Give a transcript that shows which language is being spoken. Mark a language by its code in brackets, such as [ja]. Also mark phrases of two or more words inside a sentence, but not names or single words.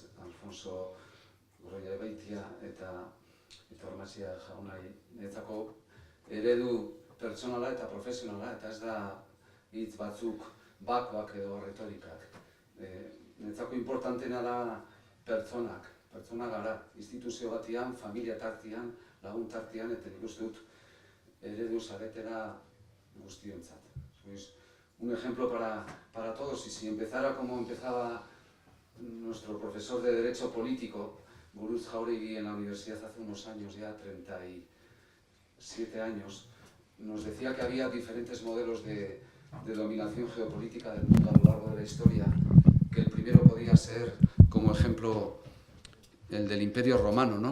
[eu] Alfonso Gorroia-Ebeitia eta Ormazia jaunai netzako eredu pertsonala eta profesionala, eta ez da hitz batzuk bak edo retorikak. Netzako importantena da pertsonak gara, instituzio batian, familia tartian, lagun tartian, eta nik uste dut eredu zaretera guztiontzat. [es] Sois un ejemplo para todos, y si empezara como empezaba nuestro profesor de Derecho Político, Buruz Jauregui, en la universidad hace unos años, ya 37 años, nos decía que había diferentes modelos de dominación geopolítica del mundo a lo largo de la historia, que el primero podía ser, como ejemplo, el del Imperio Romano, ¿no?